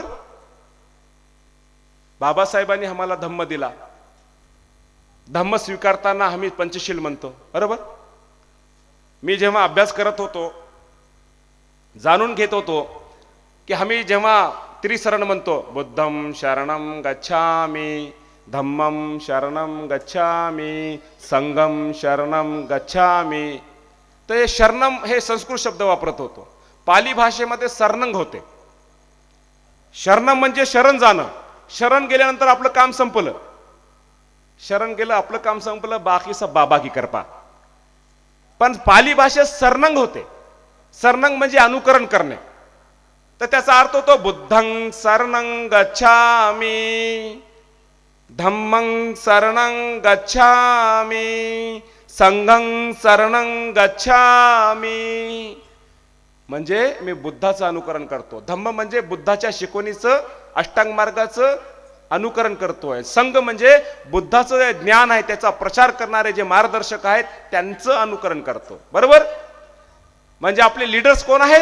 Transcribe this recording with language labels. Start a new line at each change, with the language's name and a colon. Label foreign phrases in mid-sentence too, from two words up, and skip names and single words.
Marathi: बाबासाहेबांनी आम्हाला धम्म दिला. धम्म स्वीकारताना आम्ही पंचशील म्हणतो. बरोबर. मी जेव्हा अभ्यास करत होतो, जाणून घेत होतो की आम्ही जेव्हा त्रिशरण म्हणतो,
Pali: बुद्धं शरणं गच्छामि, धम्मं शरणं गच्छामि, संघं शरणं गच्छामि,
Marathi: तर हे शरणम हे संस्कृत शब्द वापरत होतो. पाली भाषेमध्ये सरनंग होते. शरणम म्हणजे शरण जाणं. शरण गेल्यानंतर आपलं काम संपलं. शरण गेलं, आपलं काम संपलं,
Hindi: बाकी सब बाबा की कृपा.
Marathi: पण पाली भाषेत सरनंग होते. सरनंग म्हणजे अनुकरण करणे. तर त्याचा अर्थ होतो
Pali: बुद्धं शरणं गच्छामि, धम्मं शरणं गच्छामि, संघं शरणं गच्छामि.
Marathi: म्हणजे मी बुद्धाचं अनुकरण करतो. धम्म म्हणजे बुद्धाच्या शिकवणीचं, अष्टांग मार्गाचं अनुकरण करतोय. संघ म्हणजे बुद्धाचं जे ज्ञान आहे त्याचा प्रचार करणारे जे मार्गदर्शक आहेत त्यांचं अनुकरण करतो. बरोबर. म्हणजे आपले लीडर्स कोण आहेत?